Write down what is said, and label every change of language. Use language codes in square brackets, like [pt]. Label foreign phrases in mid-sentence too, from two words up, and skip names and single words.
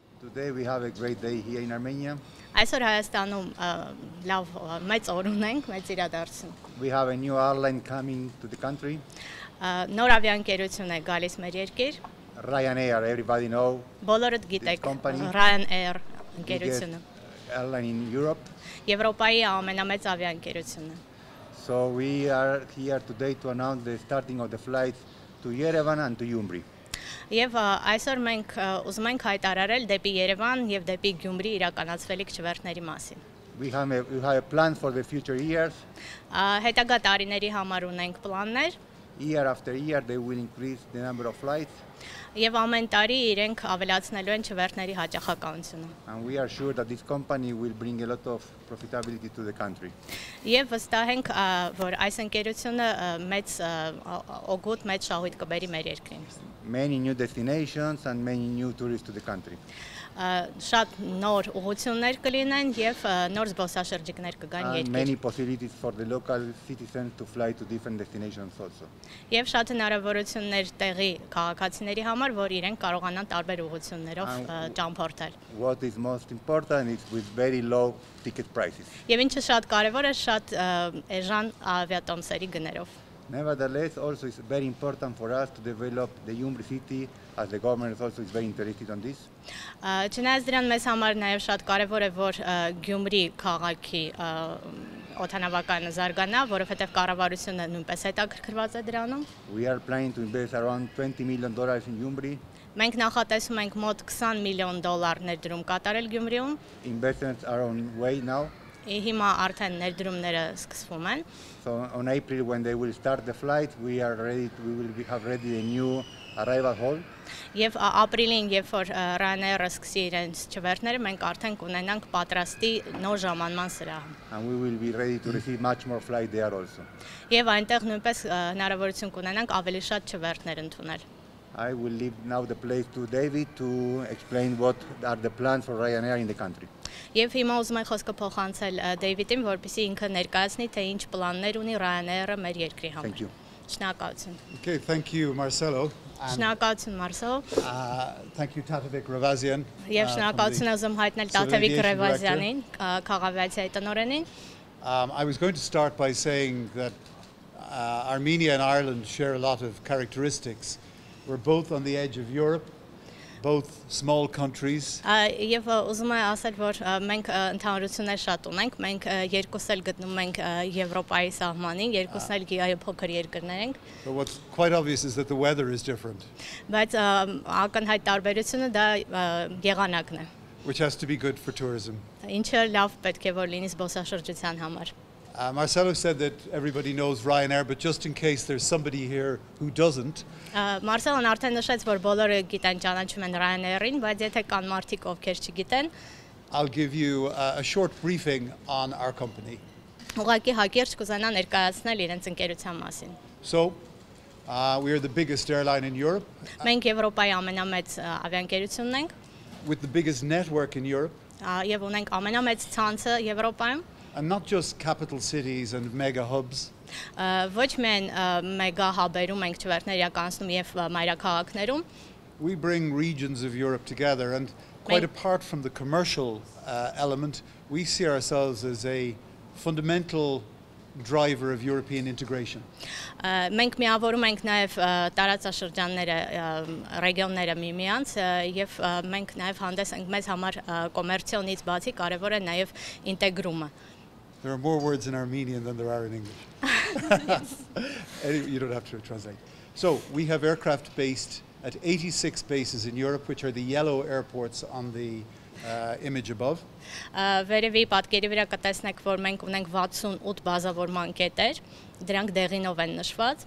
[en] Today we have a great day here in Armenia. [hy] Այսօր Հայաստանում լավ մեծ օր ունենք, մեծ իրադարձություն։ [en] We have a new airline coming to the country. [hy] Նոր ավիաընկերություն է գալիս մեր երկիր։ [en] Ryanair, everybody know. [hy] Բոլորդ գիտեք Ryanair ընկերությունը։ [en] Airline in Europe. [hy] Եվրոպայի ամենամեծ ավիաընկերությունն է։ [en] So we are here today to announce the starting of the flights to Yerevan and to Gyumri. [hy] Եվ այսօր մենք ուզում ենք հայտարարել դեպի Երևան եւ դեպի Գյումրի իրականացվելիք չվերթների մասին։ [en] We have a plan for the future years. [hy] Հետագա տարիների համար ունենք պլաններ։ [en] Year after year they will increase the number of flights. [hy] Եվ ամեն տարի իրենք ավելացնելու են չվերթների հաճախականությունը։ [en] And we are sure that this company will bring a lot of profitability to the country. [hy] Եվ վստահ ենք, որ այս ընկերությունը մեծ օգուտ, մեծ շահույթ կբերի մեր երկրին։ [en] Many new destinations and many new tourists to the country. [hy] Շատ նոր ուղղություններ կլինեն եւ նոր զբոսաշրջիկներ կգան երկիր։ [en] Many possibilities for the local citizens to fly to different destinations also. [hy] Եվ շատ հնարավորություններ տեղի քաղաքացիների համար, որ իրենք կարողանան տարբեր ուղղություններով ճամփորդել։ [en] What is most important is with very low ticket prices. [hy] Եվ ինչը շատ կարևոր է, շատ էժան ավիատոմսերի գներով։ [en] Nevertheless, also it's very important for us to develop the Gyumri city, as the government also is very interested on this. [hy] Չնայած դրան մեզ համար նաև շատ կարևոր է, որ Գյումրի քաղաքի օդանավակայանը զարգանա, որովհետև կառավարությունը նույնպես հետաքրքրված է դրանում։ [en] We are planning to invest around $20 million in Gyumri. [hy] Մենք նախատեսում ենք մոտ $20 միլիոն ներդրում կատարել Գյումրիում։ [en] Investments are on way now. [hy] Հիմա արդեն ներդրումները սկսվում են։ [en] So on April when they will start the flight, we will have ready a new arrival hall. [hy] Եվ ապրիլին, երբ որ Ryanair-ը սկսի իրենց չվերթները, մենք արդեն կունենանք պատրաստի նոր ժամանման սրահ։ [en] And we will be ready to receive much more flight there also. [hy] Եվ այնտեղ նույնպես հնարավորություն կունենանք ավելի շատ չվերթներ ընդունել։ [en] I will leave now the place to David to explain what are the plans for Ryanair in the country. [hy] Եվ հիմա ուզում եմ խոսքը փոխանցել Դեյվիդին, որպեսզի ինքը ներկայացնի, թե ինչ պլաններ ունի Ryanair-ը մեր երկրի համար։ [en] Thank you. [hy] Շնորհակալություն։ [en] Okay, thank you, Marcelo. [hy] Շնորհակալություն, Մարսել։ [en] Thank you, Tatevik Ravasian. [hy] Եվ շնորհակալություն ուզում հայտնել Տաթևիկ Ռևազյանին, քաղաքավիացիայի տնօրենին։ [en] I was going to start by saying that Armenia and Ireland share a lot of characteristics. We're both on the edge of Europe, both small countries. [hy] Եվ ուզում եմ ասել, որ մենք ընդհանրություններ շատ ունենք, մենք երկուսս էլ գտնվում ենք Եվրոպայի սահմանին, երկուսս էլ փոքր երկրներ ենք։ [en] But what's quite obvious is that the weather is different. [hy] Բայց ակնհայտ տարբերությունը դա եղանակն է։ [en] Which has to be good for tourism. [hy] Ինչը լավ պետք է որ լինի զբոսաշրջության համար։ [en] Marcelo said that everybody knows Ryanair, but just in case there's somebody here who doesn't. [hy] Մարսելն արդեն նշեց, որ բոլորը գիտեն ճանաչում են Ryanair-ին, բայց եթե կան մարդիկ, ովքեր չգիտեն, [en] I'll give you a short briefing on our company. [hy] Ուղղակի հակիրճ կուզենա ներկայացնել իրենց ընկերության մասին։ [en] So, we are the biggest airline in Europe. [hy] Մենք Եվրոպայի ամենամեծ ավիաընկերությունն ենք։ [en] With the biggest network in Europe. [hy] Եվ ունենք ամենամեծ ցանցը Եվրոպայում։ [en] And not just capital cities and mega hubs. [hy] Ոչ միայն մեգա հաբերում ենք չվերթներ իրականացնում եւ մայրաքաղաքներում։ [en] We bring regions of Europe together, and quite apart from the commercial element, we see ourselves as a fundamental driver of European integration. [hy] Մենք միավորում ենք նաև տարածաշրջանները, ռեգիոնները միմյանց եւ մենք նաև հանդես ենք մեզ համար կոմերցիոնից բացի կարևոր է նաև ինտեգրումը։ [en] There are more words in Armenian than there are in English. Anyway, you don't have to translate. So, we have aircraft based at 86 bases in Europe, which are the yellow airports on the image above. [hy] Վերևի պատկերի վրա կտեսնեք, որ մենք ունենք 68 բազավորման կետեր, դրանք դեղինով են նշված.